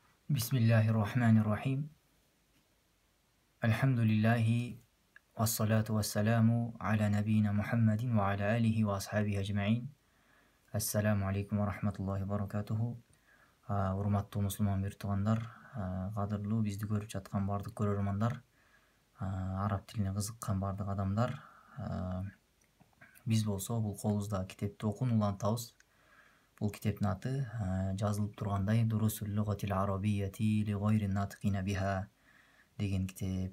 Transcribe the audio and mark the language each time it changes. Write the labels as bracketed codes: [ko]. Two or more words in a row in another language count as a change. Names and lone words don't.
[ar] بسم الله الرحمن الرحيم. الحمد لله والصلاة والسلام على نبينا محمد وعلى آله وأصحابه أجمعين. السلام عليكم ورحمة الله وبركاته. [ky] Урматтуу мусулман бир туугандар, кадырлуу бизди көрүп жаткан бардык көрөрмандар, араб тилине кызыккан бардык адамдар. Биз болсо бул колубузда китепти окууну улантабыз. Бул китептин аты жазылып тургандай Дурусул лугатил арабиyyati ли гайрин натикина биха деген китеп.